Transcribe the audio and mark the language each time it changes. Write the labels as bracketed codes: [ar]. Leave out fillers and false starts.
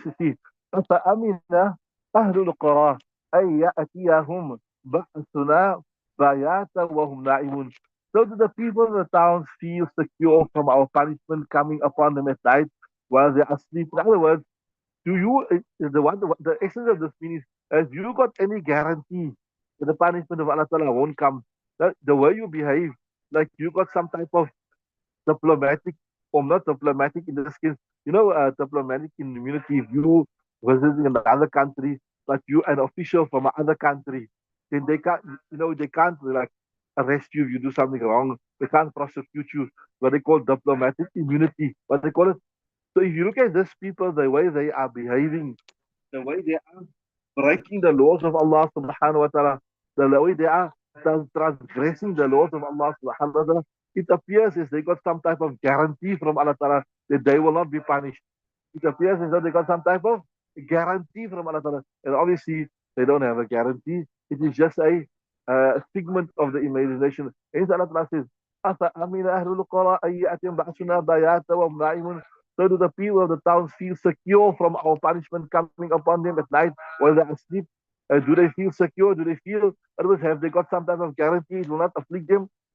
[en] So see, [ar] فأمن أهل القرى أن يأتيهم بأسنا بياتا وهم نائمون. [en] So do the people in the towns feel secure from our punishment coming upon them at night while they are asleep? In other words, do you the essence of this means, have you got any guarantee that the punishment of Allah Ta'ala won't come? That the way you behave, like you got some type of diplomatic, or not diplomatic in this case, diplomatic in immunity. If you visiting another country, but you an official from another country, then they can't like arrest you if you do something wrong. They can't prosecute you. What they call diplomatic immunity. What they call it. So if you look at these people, the way they are behaving, the way they are breaking the laws of Allah subhanahu wa ta'ala, the way they are transgressing the laws of Allah subhanahu wa ta'ala, it appears as they got some type of guarantee from Allah ta'ala that they will not be punished. It appears as though they got some type of guarantee from Allah ta'ala. And obviously, they don't have a guarantee. It is just a figment of the imagination. Hence Allah ta'ala says, [ar] أَفَأَمِنَ أَهْلُ الْقُرَىٰ أَن يَأْتِيَهُم بَأْسُنَا بَيَاتًا وَهُمْ نَائِمُونَ. [en] So do the people of the towns feel secure from our punishment coming upon them at night while they are asleep? Do they feel secure? Do they feel, otherwise, have they got some type of guarantee it will not afflict them?